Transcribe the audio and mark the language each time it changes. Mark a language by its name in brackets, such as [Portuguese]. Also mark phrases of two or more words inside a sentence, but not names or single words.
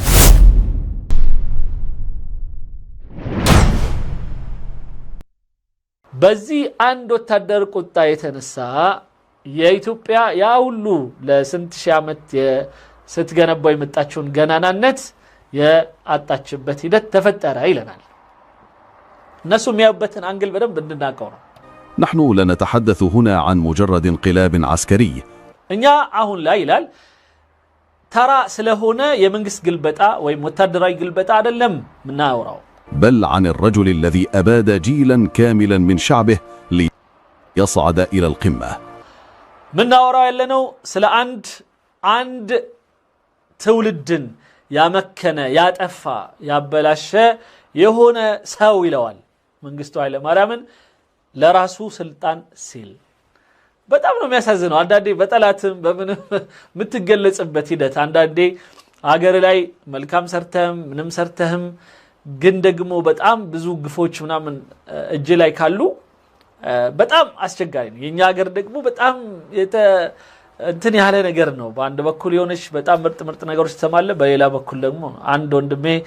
[Amharic] በዚህ አንድ ወታደር ቁጣ የተነሳ የኢትዮጵያ ያ ሁሉ ለስንት ሺህ ዓመት ስትገነባው የመጣችውን ገናናነት ያጣችበት ሂደት ተፈጠረ ይለናል። الناس የሚያዩበትን አንግል በደንብ እንድናቀው ነው። [Arabic] نحن لا نتحدث هنا عن مجرد انقلاب عسكري [Amharic] እኛ አሁን ላይ ይላል ተራ ስለሆነ የመንግስት ግልበጣ ወይም ወታደራዊ ግልበጣ አይደለም ምናወራው [Arabic] بل عن الرجل الذي أباد جيلا كاملا من شعبه ليصعد إلى القمة [Amharic] ምናወራው ያለነው ስለ አንድ ትውልድን ያመከነ ያጠፋ ያበላሸ የሆነ ሰው ይለዋል መንግስቱ ኃይለማርያምን ለራሱ ስልጣን ሲል በጣም ነው የሚያሳዝነው። አንዳንዴ በጠላትም በምንም የምትገለጽበት ሂደት አንዳንዴ አገር ላይ መልካም ሰርተህም ምንም ሰርተህም ግን ደግሞ በጣም ብዙ ግፎች ምናምን እጅ ላይ ካሉ በጣም አስቸጋሪ ነው። የኛ ሀገር ደግሞ በጣም እንትን ያለ ነገር ነው። በአንድ በኩል የሆነች በጣም ምርጥ ነገሮች ተሰማለ፣ በሌላ በኩል ደግሞ አንድ ወንድሜ